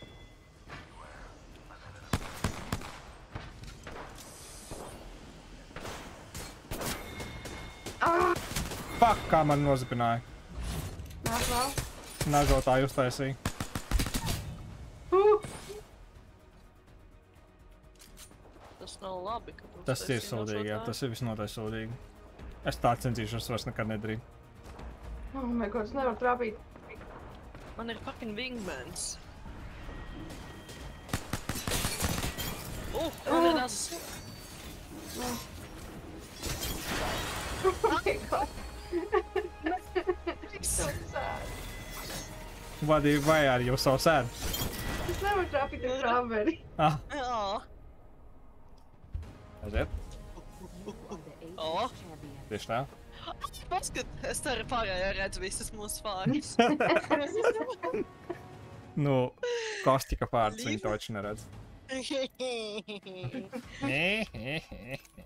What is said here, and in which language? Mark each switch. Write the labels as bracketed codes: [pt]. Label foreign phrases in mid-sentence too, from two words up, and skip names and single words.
[lv] Fuck, kā man nozipināja. Nāk vēl. Nazotāju uztaisīja. Tas nav labi, ka tu Tas ir uztaisīji sūdīgi, jā, nošautāju. tas ir visnotaļ sūdīgi. Es tā centīšos vairs nekad nedarīt. [en] Oh my god, [lv] es nevaru trāpīt. Man ir [en] fucking wingmans. [lv] Man ir nazis. [en] Oh my god. So sad. Why are you so sad? Es nevaru trāpīt ar krāberi. Ah, [lv] Jā. aiziet. O, Tieši tā. paskat, es te arī pārējā redzu visas mūsu vārdas. Nu, Kostika pārts viņu taču neredz.